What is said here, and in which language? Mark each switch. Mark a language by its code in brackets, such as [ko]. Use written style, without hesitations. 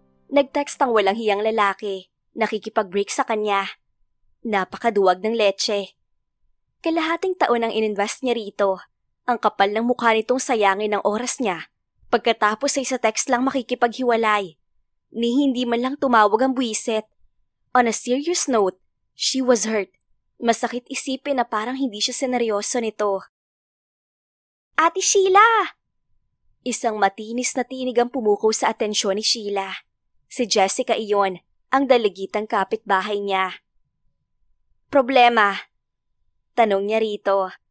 [tl] Nag-text ang walang hiyang lalaki. Nakikipag-break sa kanya. Napakaduwag ng leche. Kalahating taon ang ininvest niya rito. Ang kapal ng mukha nitong sayangin ng oras niya. Pagkatapos ay sa text lang makikipaghiwalay. Ni hindi man lang tumawag ang buwisit. [en] On a serious note, she was hurt. [tl] Masakit isipin na parang hindi siya seneryoso nito. Ate Sheila! Isang matinis na tinig ang pumukaw sa atensyon ni Sheila. Si Jessica iyon, ang dalagitang kapitbahay niya. Problema? Tanong niya rito.